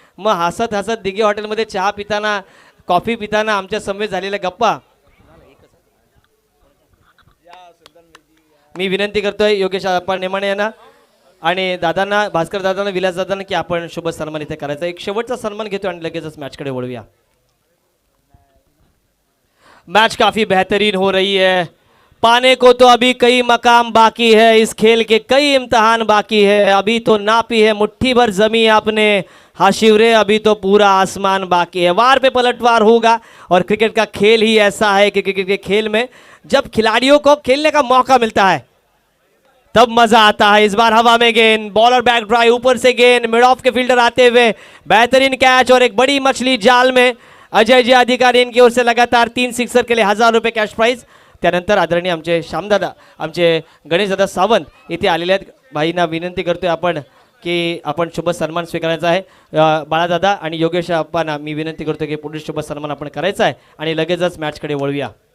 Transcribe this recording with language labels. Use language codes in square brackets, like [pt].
[mr] मग हसत हसत दिघे हॉटेलमध्ये चहा पिताना कॉफी पिताना आमच्या समवेत झालेल्या गप्पा. मी विनंती करतोय योगेश अप्पा नेमाणे यांना आणि दादांना, भास्कर दादांना, विलास दादांना की आपण शुभ सन्मान इथे करायचा. एक शेवटचा सन्मान घेतो आणि लगेचच मॅचकडे वळूया. [hi] मैच काफी बेहतरीन हो रही है, पाने को तो अभी कई मकाम बाकी है, इस खेल के कई इम्तहान बाकी है, अभी तो नापी है मुट्ठी भर जमी आपने, हाँ शिवरे अभी तो पूरा आसमान बाकी है. वार पे पलटवार होगा और क्रिकेट का खेल ही ऐसा है कि क्रिकेट के खेल में जब खिलाड़ियों को खेलने का मौका मिलता है तब मजा आता है. इस बार हवा में गेंद, बॉलर बैक ड्राइव, ऊपर से गेंद, मिड ऑफ के फील्डर आते हुए बेहतरीन कैच और एक बड़ी मछली जाल में. अजय जी अधिकारी इनकी ओर से लगातार 3 सिक्सर के लिए 1000 रुपये कॅश प्राइज. [mr] त्यानंतर आदरणीय आमचे श्यामदादा, आमचे गणेशदादा सावंत इथे आलेले आहेत. भाईंना विनंती करतोय आपण की आपण शुभ सन्मान स्वीकारायचा आहे. बाळादादा आणि योगेश अप्पांना मी विनंती करतो की पुढील शुभ सन्मान आपण करायचा आहे आणि लगेचच मॅचकडे वळूया.